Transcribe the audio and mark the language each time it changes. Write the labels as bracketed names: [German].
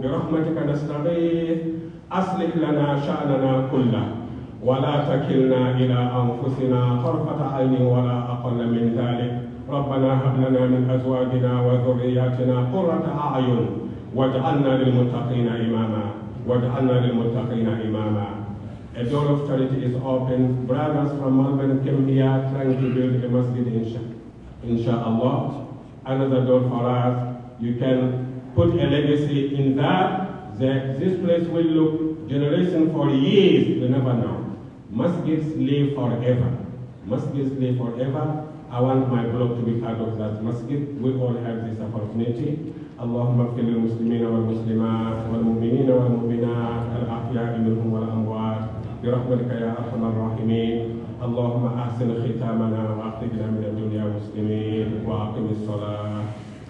[Arabic] برحمتك نستغيث، أصلح لنا شأننا كله ولا تكلنا إلى أنفسنا طرفة عين ولا أقل من ذلك. ربنا هب لنا من أزواجنا وذرياتنا قرة أعين واجعلنا للمتقين إماما. [English] A door of charity is open. Brothers from Melbourne came here trying to build a masjid, inshallah. Another door for us. You can put a legacy in that. This place will look generation for years. You never know. Masjids live forever. I want my block to be part of that masjid. We all have this opportunity. [Arabic] اللهم اغفر للمسلمين والمسلمات والمؤمنين والمؤمنات الأحياء منهم والأموات برحمتك يا أرحم الراحمين. اللهم أحسن ختامنا وأخرجنا من الدنيا مسلمين وأقم الصلاة.